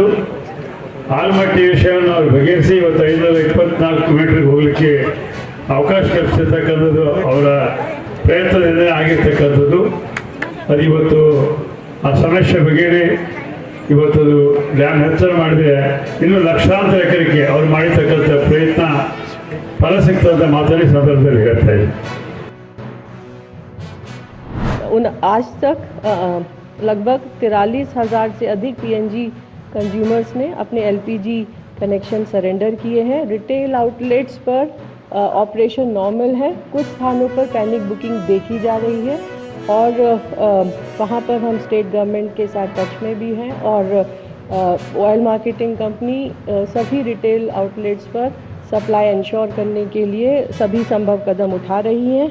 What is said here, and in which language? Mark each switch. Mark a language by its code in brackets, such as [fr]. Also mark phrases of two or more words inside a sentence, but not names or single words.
[kn] ಆಲ್ಮಟ್ಟಿ ವಿಷಯವನ್ನು ಅವರು ಬಗೆಹರಿಸಿ ಇವತ್ತು 524 ಮೀಟರ್ಗೆ ಹೋಗಲಿಕ್ಕೆ ಅವಕಾಶ ಕಲ್ಪಿಸಿರ್ತಕ್ಕಂಥದ್ದು ಅವರ ಪ್ರಯತ್ನದಿಂದ ಆಗಿರ್ತಕ್ಕಂಥದ್ದು. ಅದು ಇವತ್ತು ಆ ಸಮಸ್ಯೆ ಬಗೆಹರಿ ಇವತ್ತು ಡ್ಯಾಮ್ ಹೆಚ್ಚಳ ಮಾಡಿದ್ರೆ ಇನ್ನೂ ಲಕ್ಷಾಂತರ ಎಕರೆಗೆ ಅವ್ರು ಮಾಡಿರ್ತಕ್ಕಂಥ ಪ್ರಯತ್ನ ಫಲ ಸಿಗ್ತದೆ ಮಾತಾಡಿ ಸಂದರ್ಭದಲ್ಲಿ ಹೇಳ್ತಾ ಇದ್ದೀನಿ. [hi] आज तक लगभग 43,000 से अधिक [en] PNG consumers [hi] ने अपने [en] LPG connection surrender [hi] किए हैं. [en] retail outlets [hi] पर [en] operation normal [hi] है. कुछ स्थानों पर [en] panic booking [hi] देखी जा रही है और वहाँ पर हम [en] state government [hi] के साथ टच में भी हैं और [en] oil marketing company [hi] सभी [en] retail outlets [hi] पर [en] supply ensure [hi] करने के लिए सभी संभव कदम उठा रही हैं.